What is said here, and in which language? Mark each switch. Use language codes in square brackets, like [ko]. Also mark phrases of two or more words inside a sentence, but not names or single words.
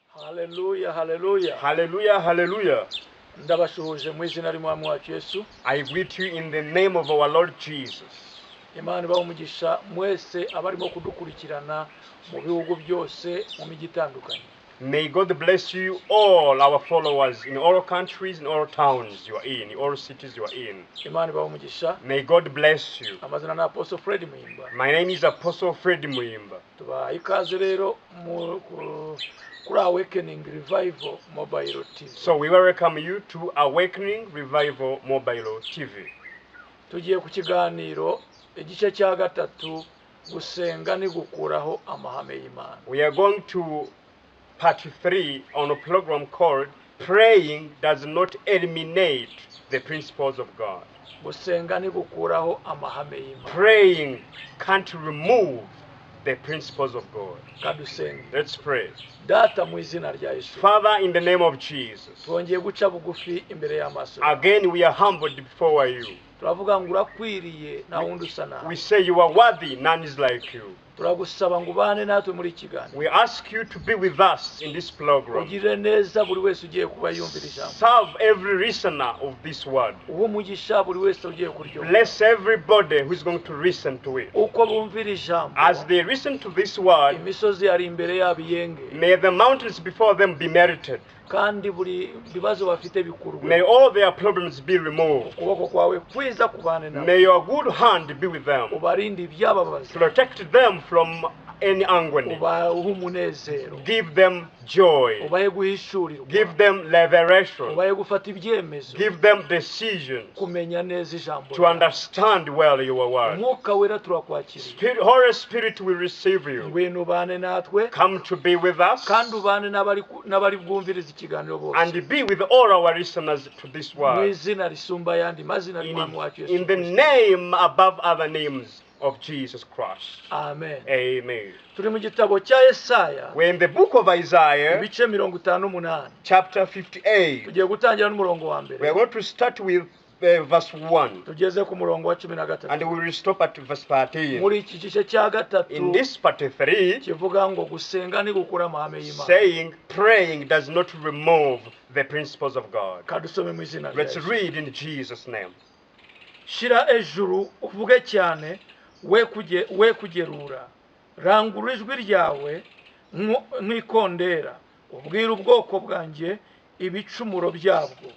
[en] Hallelujah, hallelujah. Hallelujah, hallelujah. [rw] Ndabashuhuje mu izina ry'Umwami wacu Yesu. [en] I greet you in the name of our Lord Jesus. [rw] Imana ibahe umugisha mwese abarimo kudukurikirana mu bihugu byose mu mijyi itandukanye. [en] May God bless you, all our followers in all countries, in all towns you are in all cities you are in. [rw] Imana ibahe umugisha. [en] May God bless you. [rw] Amazina na Apostle Fred Muhimba. [en] My name is Apostle Fred Muhimba. [rw] Tubaha ikaze rero kuri Awakening Revival Mobile TV. [en] So we welcome you to Awakening Revival Mobile TV. [rw] Tugiye ku kiganiro igice cya gatatu, gusenga ni gukuraho amahame y'Imana. [en] We are going to part 3 on a program called Praying Does Not Eliminate the Principles of God. [rw] Gusenga ni gukuraho amahame y'Imana. [en] Praying can't remove the principles of God. [rw] Kadusenge. [en] Let's pray. [rw] Data mu izina rya Yesu. [en] Father, in the name of Jesus, [rw] Twongeye guca bugufi imbere y'amaso. [en] again we are humbled before you. [rw] Turavuga ngo urakwiriye na wundi usa nawe. [en] We say you are worthy, none is like you. [rw] Turagusaba ngo ubane natwe muri kiganiro. [en] We ask you to be with us in this program. [rw] Ugirire neza buri wese ugiye kuba yumvira ijambo. [en] Serve every listener of this word. [rw] Uwo mugisha buri wese ugiye kuryumva. [en] Bless everybody who is going to listen to it. [rw] Uko bumvira ijambo. [en] As they listen to this word, [rw] Imisozi yari imbere yabo iyenge. [en] may the mountains before them be melted. [rw] Kandi buri bibazo bafite bikurwe. [en] May all their problems be removed. [rw] Ukuboko kwawe kwiza kubane nabo. [en] May your good hand be with them. [rw] Ubarinde ibyababaza. [en] Protect them from any agony. [rw] Ubahe umunezero. [en] Give them joy. [rw] Ubahe guhishurirwa. [en] Give them revelation. [rw] Ubahe gufata ibyemezo. [en] Give them decisions [rw] Kumenya neza ijambo. [en] to understand well your word. [rw] Umwuka wera turakwakiriye. [en] Holy Spirit will receive you. [rw] Ngwino ubane natwe. [en] Come to be with us [rw] Kandi ubane n'abari bwumviriza ikiganiro bose. [en] and be with all our listeners to this [rw] Mu [en] word. [rw] izina risumba ayandi mazina y'Umwami wacu Yesu. [en] In the name above other names of Jesus Christ. Amen. Amen. [rw] Turi mu gitabo cya Yesaya. [en] We're in the book of Isaiah, [rw] Ibice 58. [en] chapter 58. [rw] Tugiye gutangira n'umurongo wa [en] We [rw] mbere. [en] are going to start with verse 1 [rw] Tugeze ku murongo wa 13. [en] and we will stop at verse 13. [rw] Muri iki gice cya gatatu [en] In this part 3, [rw] kivuga ngo gusenga ni gukura amahame y'Imana. [en] saying praying does not remove the principles of God. [rw] Kadusome mu izina rya [en] Let's [rw] Yesu. [en] read in Jesus' name. [rw] Shira ejuru uvuge cyane, we kugerura. Rangura ijwi ryawe nk'ikondera. Ubwire ubwoko bwanjye ibicumuro byabwo.